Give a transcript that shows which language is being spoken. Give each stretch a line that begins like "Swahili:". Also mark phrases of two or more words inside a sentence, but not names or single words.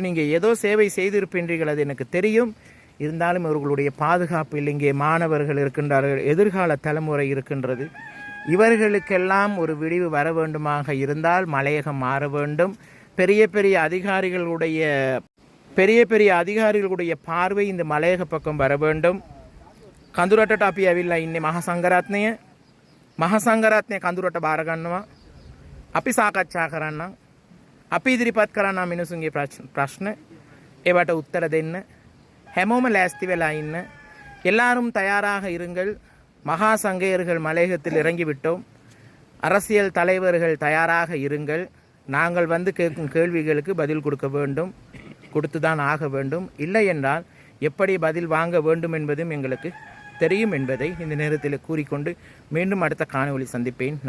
Tamil: நீங்கள் ஏதோ சேவை செய்திருக்கின்றீர்கள், அது எனக்கு தெரியும். இருந்தாலும் இவர்களுடைய பாதுகாப்பில் இங்கே மாணவர்கள் இருக்கின்றார்கள், எதிர்கால தலைமுறை இருக்கின்றது. இவர்களுக்கெல்லாம் ஒரு விடிவு வர வேண்டுமாக இருந்தால் மலையகம் மாற வேண்டும். பெரிய பெரிய அதிகாரிகளுடைய பார்வை இந்த மலையக பக்கம் வர வேண்டும்.
Sinhala: කඳුරටට අපි ඇවිල්ලා ඉන්නේ මහා සංඝරත්නය කඳුරට බාර ගන්නවා. අපි සාකච්ඡා කරන්නම්. අපි ඉදිරිපත් කරන්න මිනිසුන්ගේ ප්‍රශ්න ඒවට උත්තර දෙන්න. හැමෝම ලෑස්ති වෙලා ඉන්න.
Tamil: எல்லாரும் தயாராக இருங்கள். மகா சங்கையர்கள் மலையகத்தில் இறங்கிவிட்டோம். அரசியல் தலைவர்கள் தயாராக இருங்கள். நாங்கள் வந்து கேட்கும் கேள்விகளுக்கு பதில் கொடுக்க வேண்டும், கொடுத்துதான் ஆக வேண்டும். இல்லை என்றால் எப்படி பதில் வாங்க வேண்டும் என்பதும் எங்களுக்கு தெரியும் என்பதை இந்த நேரத்தில் கூறிக்கொண்டு மீண்டும் அடுத்த காணொளி சந்திப்பேன்.